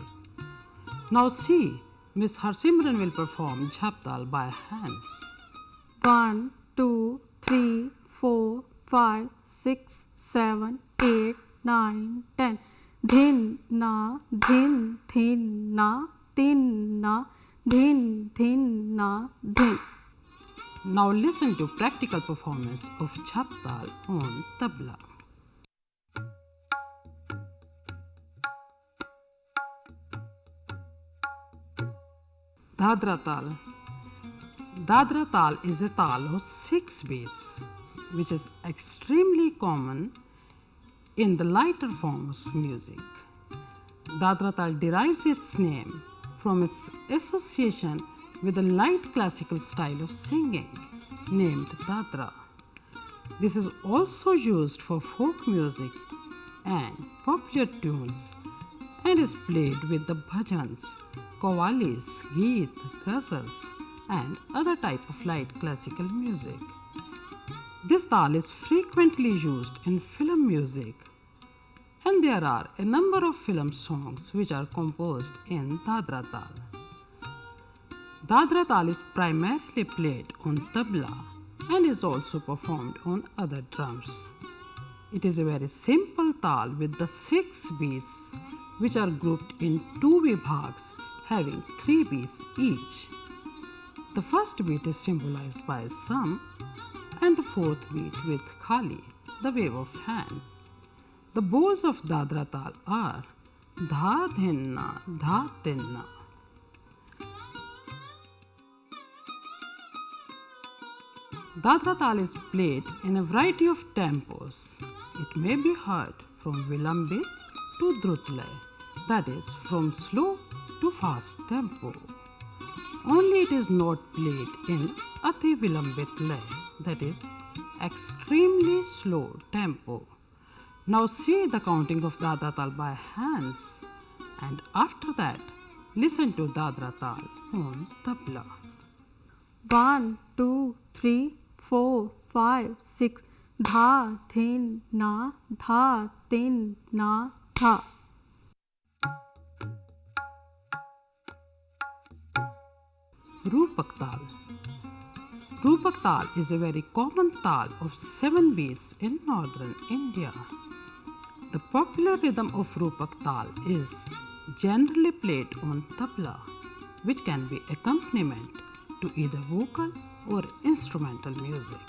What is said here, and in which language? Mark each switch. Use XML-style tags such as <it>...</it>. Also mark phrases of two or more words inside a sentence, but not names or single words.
<en>Now see, Miss Harsimran will perform jhap-tal by hands. 1, 2, 3, 4, 5, 6, 7, 8, 9, 10. Dhin na, dhin, thin na, tin na, dhin, thin na, dhin. Now listen to practical performance of jhap-tal on tabla. Dadra tal. Dadra tal is a tal of 6 beats, which is extremely common in the lighter forms of music. Dadra tal derives its name from its association with a light classical style of singing named Dadra. This is also used for folk music and popular tunes and is played with the bhajans, qawwalis, geet, ghazals and other type of light classical music. This tal is frequently used in film music, and there are a number of film songs which are composed in Dadra tal. Dadra tal is primarily played on tabla and is also performed on other drums. It is a very simple tal with the 6 beats which are grouped in 2 vibhags having 3 beats each. The first beat is symbolized by a sum and the fourth beat with khali, the wave of hand. The bows of Dadra tal are dha dhinna, dha tinna. Dadra tal is played in a variety of tempos. It may be heard from vilambit to drutlay, that is, from slow to fast tempo. Only it is not played in</en> <hi>अति विलंबित लय,</hi> <en>that is, extremely slow tempo. Now see the counting of Dadra tal by hands, and after that listen to Dadra tal on tabla. 1, 2, 3, 4, 5, 6. Dha, dhin, na, dha, tin, na, dha. Rupak tal. Rupak tal is a very common tal of 7 beats in northern India. The popular rhythm of Rupak tal is generally played on tabla, which can be accompaniment to either vocal or instrumental music.</en>